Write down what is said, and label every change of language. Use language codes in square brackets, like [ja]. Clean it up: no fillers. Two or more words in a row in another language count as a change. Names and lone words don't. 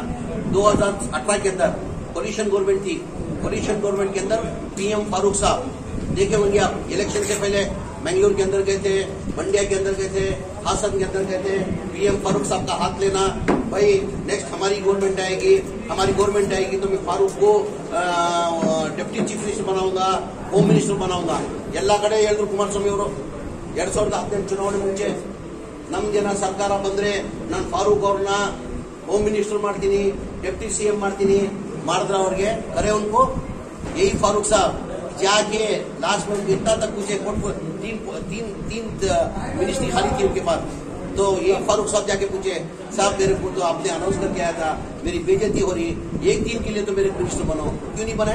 [hi] 2018 के अंदर [en] coalition government [hi] थी, [en] coalition government [hi] के अंदर पीएम फारूक साहब देखे होंगे आप, इलेक्शन से पहले मैंगलोर के अंदर गए थे, मंडिया के अंदर गए थे, हासन के अंदर गए थे। पीएम फारूक साहब का हाथ लेना, भाई नेक्स्ट हमारी गवर्नमेंट आएगी तो मैं फारूक को [en] deputy chief minister [hi] बनाऊंगा, [en] home minister [hi] बनाऊंगा। [kn] ಎಲ್ಲ ಕಡೆ ಹೇಳಿದ್ರು ಕುಮಾರಸ್ವಾಮಿ ಅವರು 2018 ಚುನಾವಣೆ ಮುಂಚೆ ನಮ್ ಜನ ಸರ್ಕಾರ ಬಂದ್ರೆ ನಾನು ಫಾರೂಕ್ ಅವ್ರನ್ನ ಹೋಮ್ ಮಿನಿಸ್ಟರ್ ಮಾಡ್ತೀನಿ, ಡೆಪ್ಟಿ ಸಿಎಂ ಮಾಡ್ತೀನಿ ಮಾಡಿದ್ರ ಅವ್ರಿಗೆ ಕರೆ [hi] उनको यही फारूक साहब जाके लास्ट में इतना तक पूछे, तीन मिनिस्ट्री खाली थी उनके पास, तो ये फारूक साहब जाके पूछे साहब मेरे को तो आपने अनाउंस करके आया था, मेरी बेइज्जती हो रही, एक दिन के लिए तो मेरे मिनिस्टर बनो, क्यों नहीं बनाए?